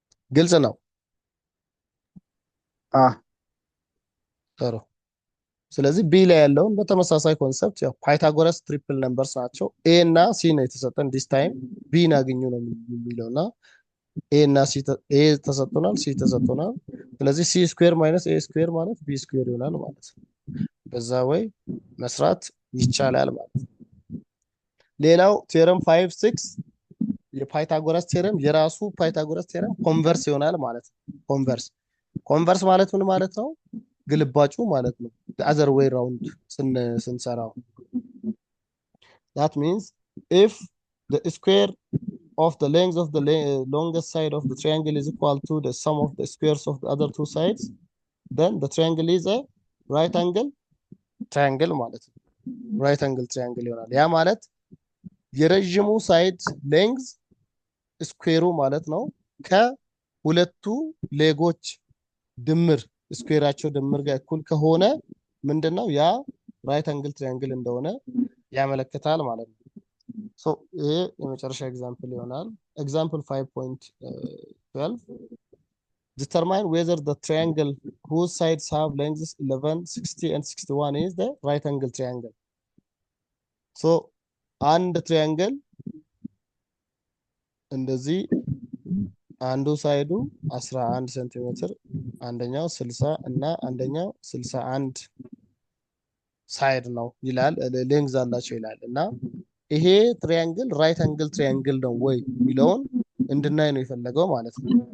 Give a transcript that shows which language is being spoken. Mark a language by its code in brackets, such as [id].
[am] ግልጽ ነው። ጥሩ። ስለዚህ ቢ ላይ ያለውን በተመሳሳይ ኮንሰፕት ያው ፓይታጎረስ ትሪፕል ነምበርስ ናቸው። ኤ እና ሲ ነው የተሰጠን። ዲስ ታይም ቢ አገኙ ነው የሚለውና ኤ እና ሲ ኤ ተሰጥቶናል፣ ሲ ተሰጥቶናል። ስለዚህ ሲ ስኩዌር ማይነስ ኤ ስኩዌር ማለት ቢ ስኩዌር ይሆናል ማለት ነው። በዛ ወይ መስራት ይቻላል ማለት ነው። ሌላው ቴረም 5 6 የፓይታጎረስ ቴረም የራሱ ፓይታጎረስ ቴረም ኮንቨርስ ይሆናል ማለት ነው። ኮንቨርስ ማለት ምን ማለት ነው? ግልባጩ ማለት ነው። [en] the other way round [am] ስንሰራው [en] that means if the square of the length of the longest side of the triangle is equal to the sum of the squares of the other two sides, then the triangle is a right angle triangle [am] ማለት ነው። [en] right angle triangle ይሆናል። [am] ያ ማለት የረዥሙ ሳይድ ሌንግዝ ስኩዌሩ ማለት ነው ከሁለቱ ሌጎች ድምር ስኩዌራቸው ድምር ጋር እኩል ከሆነ ምንድነው ያ ራይት አንግል ትሪያንግል እንደሆነ ያመለክታል ማለት ነው። ሶ ይሄ የመጨረሻ ኤግዛምፕል ይሆናል። ኤግዛምፕል 5.12 [en] determine whether the triangle whose sides have lengths 11, 60 and 61 is the right angle triangle. [am] So አንድ ትሪያንግል እንደዚህ አንዱ ሳይዱ 11 ሴንቲሜትር አንደኛው 60 እና አንደኛው 61 ሳይድ ነው ይላል ሌንግዝ አላቸው ይላል እና ይሄ ትሪያንግል ራይት አንግል ትሪያንግል ነው ወይ የሚለውን እንድናይ ነው የፈለገው ማለት ነው።